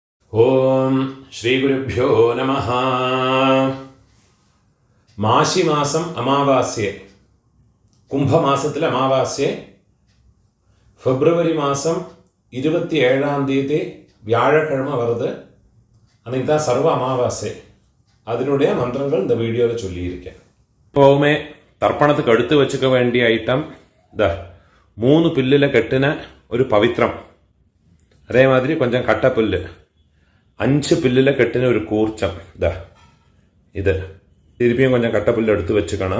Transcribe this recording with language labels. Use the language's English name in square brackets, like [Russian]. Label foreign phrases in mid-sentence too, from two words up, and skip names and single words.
[Sanskrit] ഓം ശ്രീ ഗുരുഭ്യോ നമഃ. [Malayalam] മാശിമാസം അമാവാസ്യ, കുംഭമാസത്തിലെ അമാവാസ്യ ഫെബ്രുവരി മാസം 27-ാം തീയതി [Tamil] வியாழக்கிழமை வருது. அன்றைக்கி தான் சர்வ அமாவாசை. அதனுடைய மந்திரங்கள் இந்த வீடியோவில் சொல்லியிருக்கேன். எப்போவுமே தர்ப்பணத்துக்கு எடுத்து வச்சுக்க வேண்டிய ஐட்டம் இந்த 3 பில்லில் கட்டின ஒரு பவித்திரம், அதே மாதிரி கொஞ்சம் கட்டப்புல்லு, 5 பில்லில் கட்டின ஒரு கூர்ச்சம், இது திருப்பியும் கொஞ்சம் கட்டப்புல்லு எடுத்து வச்சுக்கணும்.